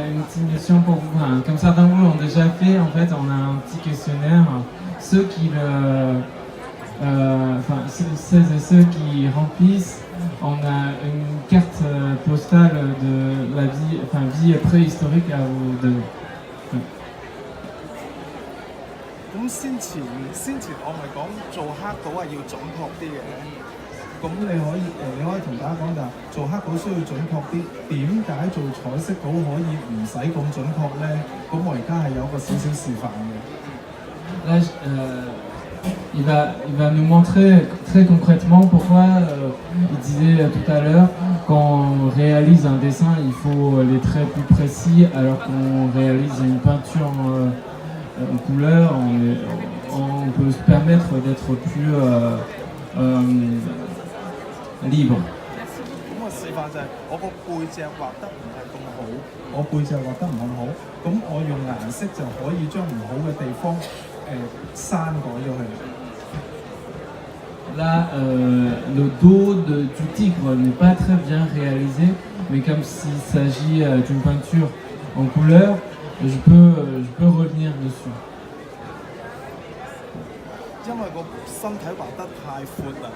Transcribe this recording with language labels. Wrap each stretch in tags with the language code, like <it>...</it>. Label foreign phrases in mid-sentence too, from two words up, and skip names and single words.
<fr>petite mission pour vous. Enfin, comme certains de vous l'ont déjà fait, en fait, on a un petit questionnaire. Ceux qui celles et ceux qui remplissent, on a une carte postale de la vie préhistorique à vous donner.</fr> <yue>咁先前我咪講做黑稿係要準確啲嘅。咁你可以同大家講就係做黑稿需要準確啲，點解做彩色稿可以唔使咁準確呢？咁我而家係有個少少示範嘅。</yue> <fr>Là, il va nous montrer très concrètement pourquoi il disait tout à l'heure quand on réalise un dessin, il faut les traits plus précis, alors qu'on réalise une peinture en couleur, on peut se permettre d'être plus libre.</fr> <yue>咁個示範就係我個背脊畫得唔係咁好，我背脊畫得唔咁好，咁我用顏色就可以將唔好嘅地方刪改咗佢。</yue> <fr>Là, le dos du tigre n'est pas très bien réalisé, mais comme s'il s'agit d'une peinture en couleur, je peux revenir dessus.</fr> <yue>因為個身體畫得太闊啦。</yue>